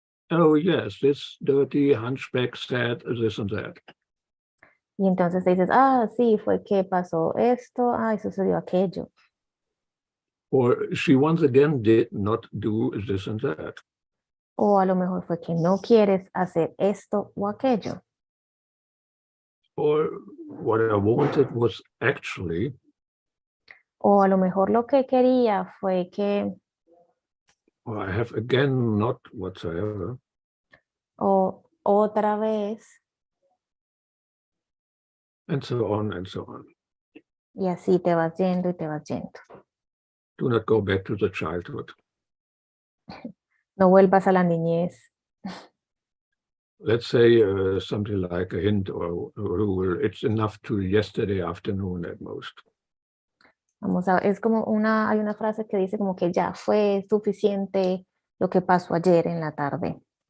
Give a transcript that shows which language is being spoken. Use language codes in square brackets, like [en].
[en] Oh yes, this dirty hunchback said this and that. [es] Y entonces te dices, ah, sí, fue que pasó esto, ay, sucedió aquello. [en] Or she once again did not do this and that. [es] O a lo mejor fue que no quieres hacer esto o aquello. [en] Or what I wanted was actually [es] O a lo mejor lo que quería fue que, [en] or I have again not whatsoever. [es] o otra vez, [en] And so on and so on. [es] y así te vas yendo y te vas yendo. [en] Do not go back to the childhood. [es] No vuelvas a la niñez. [en] Let's say something like a hint or a rule. It's enough to yesterday afternoon at most. [es] Vamos a, es como hay una frase que dice como que ya fue suficiente lo que pasó ayer en la tarde.